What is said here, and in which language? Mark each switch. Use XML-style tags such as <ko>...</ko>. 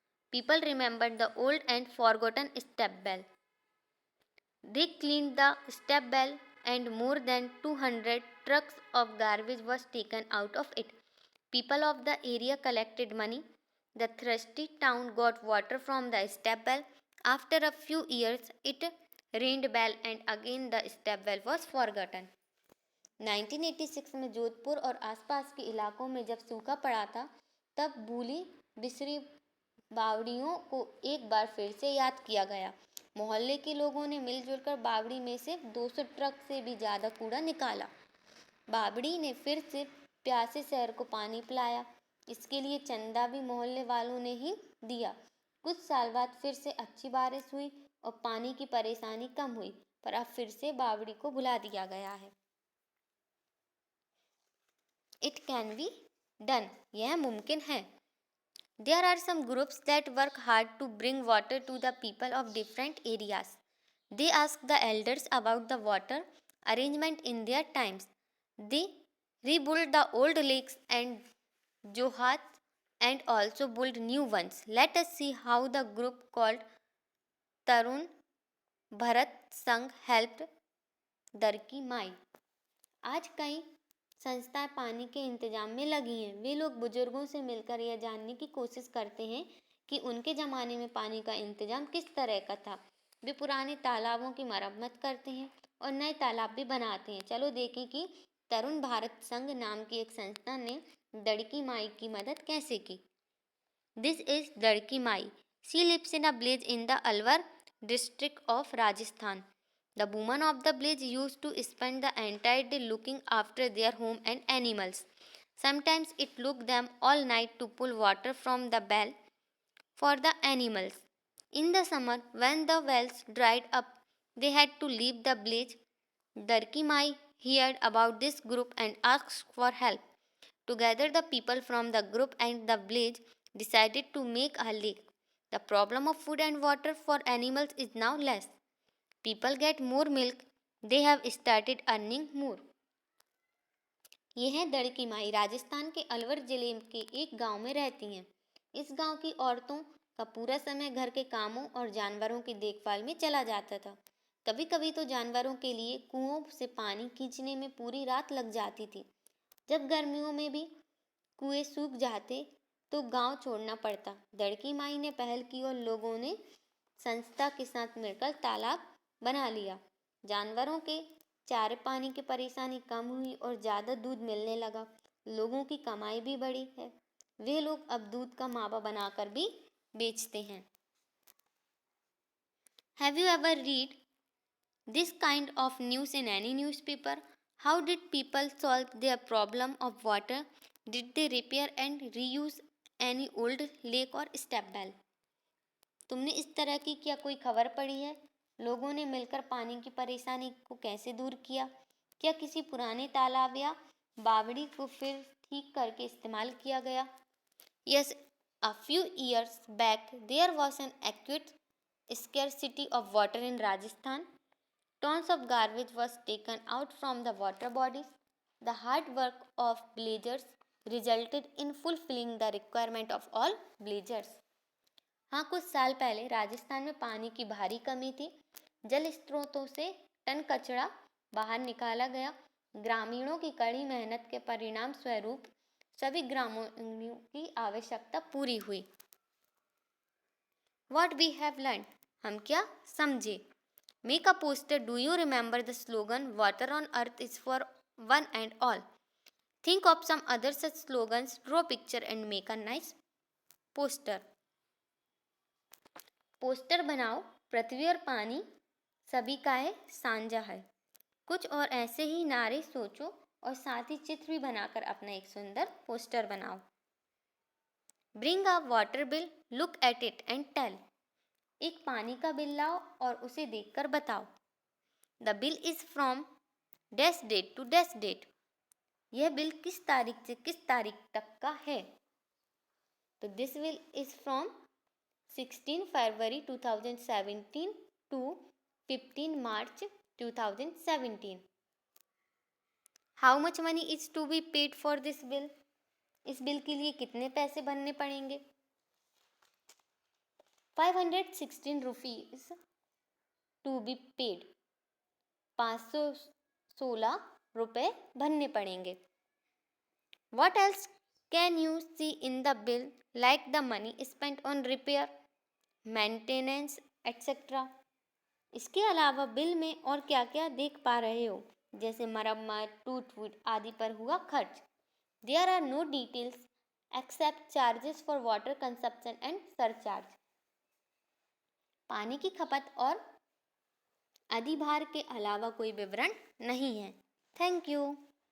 <en>People remembered the old and forgotten step well. They cleaned the step well and more than 200 trucks of garbage was taken out of it. People of the area collected money. The thirsty town got water from the step well. After a few years, it rained well and again the step well was forgotten.</en> <hi>1986 में जोधपुर और आसपास के इलाकों में जब सूखा पड़ा था, तब भूली बिसरी बावड़ियों को एक बार फिर से याद किया गया। मोहल्ले के लोगों ने मिलजुल कर बावड़ी में से 200 ट्रक से भी ज़्यादा कूड़ा निकाला। बावड़ी ने फिर से प्यासे शहर को पानी पिलाया। इसके लिए चंदा भी मोहल्ले वालों ने ही दिया। कुछ साल बाद फिर से अच्छी बारिश हुई और पानी की परेशानी कम हुई, पर अब फिर से बावड़ी को भुला दिया गया है।</hi> <en>It can be done.</en> <hi>यह मुमकिन है।</hi> <en>There are some groups that work hard to bring water to the people of different areas. They ask the elders about the water arrangement in their times. They rebuild the old lakes and johats and also build new ones. Let us see how the group called Tarun Bharat Sangh helped Darki Mai.</en> <hi>आज कई संस्थाएं पानी के इंतजाम में लगी हैं। वे लोग बुजुर्गों से मिलकर यह जानने की कोशिश करते हैं कि उनके ज़माने में पानी का इंतजाम किस तरह का था। वे पुराने तालाबों की मरम्मत करते हैं और नए तालाब भी बनाते हैं। चलो देखें कि तरुण भारत संघ नाम की एक संस्था ने दड़की माई की मदद कैसे की।</hi> <en>This is Dadki Mai. She lives in a village in the Alwar district of Rajasthan. The women of the village used to spend the entire day looking after their home and animals. Sometimes it took them all night to pull water from the well for the animals. In the summer, when the wells dried up, they had to leave the village. Darki Mai heard about this group and asked for help. Together, the people from the group and the village decided to make a lake. The problem of food and water for animals is now less. People get more milk. They have started earning more.</en> <hi>ये है दड़की माई। राजस्थान के अलवर जिले के एक गांव में रहती हैं। इस गांव की औरतों का पूरा समय घर के कामों और जानवरों की देखभाल में चला जाता था। कभी कभी तो जानवरों के लिए कुओं से पानी खींचने में पूरी रात लग जाती थी। जब गर्मियों में भी कुएं सूख जाते तो गांव छोड़ना पड़ता। दड़की माई ने पहल की और लोगों ने संस्था के साथ मिलकर तालाब बना लिया। जानवरों के चारे पानी की परेशानी कम हुई और ज़्यादा दूध मिलने लगा। लोगों की कमाई भी बढ़ी है। वे लोग अब दूध का मावा बनाकर भी बेचते हैं।</hi> <en>Have you ever read this kind of news in any newspaper? How did people solve their problem of water? Did they repair and reuse any old lake or step well?</en> <hi>तुमने इस तरह की क्या कोई खबर पढ़ी है? लोगों ने मिलकर पानी की परेशानी को कैसे दूर किया? क्या किसी पुराने तालाब या बावड़ी को फिर ठीक करके इस्तेमाल किया गया?</hi> <en>Yes, a few years back there was an acute scarcity of water in Rajasthan. Tons of garbage was taken out from the water bodies. The hard work of villagers resulted in fulfilling the requirement of all villagers.</en> <hi>हाँ, कुछ साल पहले राजस्थान में पानी की भारी कमी थी। जल स्रोतों से टन कचरा बाहर निकाला गया। ग्रामीणों की कड़ी मेहनत के परिणाम स्वरूप सभी ग्रामीणों की आवश्यकता पूरी हुई।</hi> <en>What we have learned?</en> <hi>हम क्या समझे?</hi> <en>Make a poster. Do you remember the slogan "Water on earth is for one and all"? Think of some other such slogans, draw picture and make a nice poster.</en> <hi>Poster बनाओ। पृथ्वी और पानी सभी का है, साझा है। कुछ और ऐसे ही नारे सोचो और साथ ही चित्र भी बनाकर अपना एक सुंदर पोस्टर बनाओ।</hi> <en>Bring a water bill, look at it and tell.</en> <hi>एक पानी का बिल लाओ और उसे देखकर बताओ।</hi> <en>The bill is from dash date to dash date.</en> <hi>यह बिल किस तारीख से किस तारीख तक का है? तो</hi> <en>This bill is फ्रॉम 16 February 2017 to 15 March 2017. How much money is to be paid for this bill?</en> <hi>इस बिल के लिए कितने पैसे भरने पड़ेंगे?</hi> <en>516 rupees to be paid.</en> <hi>516 रुपए भरने पड़ेंगे।</hi> <en>What else can you see in the bill like the money spent on repair, maintenance, etc.</en> <hi>इसके अलावा बिल में और क्या क्या देख पा रहे हो? जैसे मरम्मत, टूट फूट आदि पर हुआ खर्च।</hi> <en>There are no details except charges for water consumption and surcharge.</en> <hi>पानी की खपत और अधिभार के अलावा कोई विवरण नहीं है।</hi> <en>Thank you.</en>